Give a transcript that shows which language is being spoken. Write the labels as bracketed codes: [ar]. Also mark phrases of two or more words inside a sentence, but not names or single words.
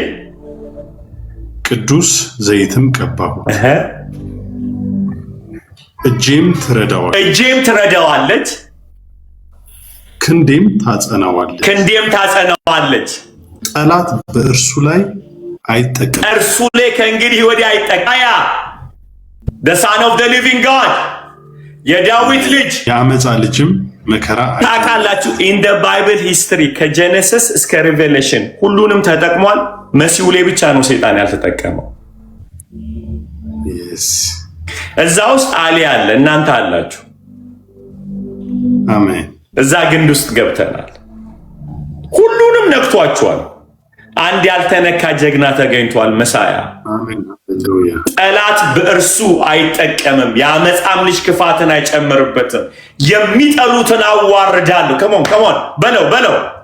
[am] ቅዱስ ዘይትም ቀባሁት። እጄም ትረዳዋለች ክንዴም ታጸናዋለች። ጠላት በእርሱ ላይ አይጠቀም። እርሱ ላይ ከእንግዲህ ወዲህ አይጠቃያ [en] the son of the living God [am] የዳዊት ልጅ የአመፃ ልጅም መከራ ታውቃላችሁ። [en] in the Bible history [am] ከጀነሲስ እስከ ሪቬሌሽን ሁሉንም ተጠቅሟል። መሲሁ ላይ ብቻ ነው ሰይጣን ያልተጠቀመው። እዛ ውስጥ አሊ አለ፣ እናንተ አላችሁ። አሜን። እዛ ግንድ ውስጥ ገብተናል። ሁሉንም ነክቷቸዋል። አንድ ያልተነካ ጀግና ተገኝቷል። መሳያ ጠላት በእርሱ አይጠቀምም። የአመፃም ልጅ ክፋትን አይጨምርበትም። የሚጠሉትን አዋርዳለሁ። ከሞን በለው